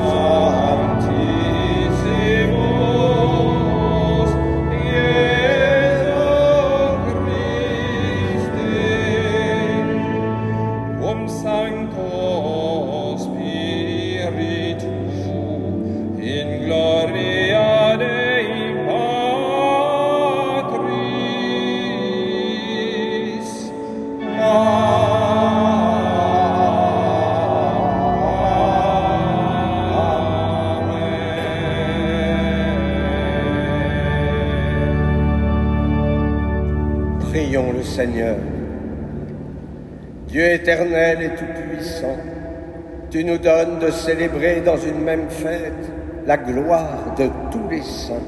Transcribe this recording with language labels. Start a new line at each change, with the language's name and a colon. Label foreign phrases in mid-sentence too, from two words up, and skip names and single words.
Latin: Sanctissimus, Iesu Christe, cum Sancto Spiritu, in gloria Dei Patris.
French: Prions le Seigneur. Dieu éternel et tout-puissant, tu nous donnes de célébrer dans une même fête la gloire de tous les saints.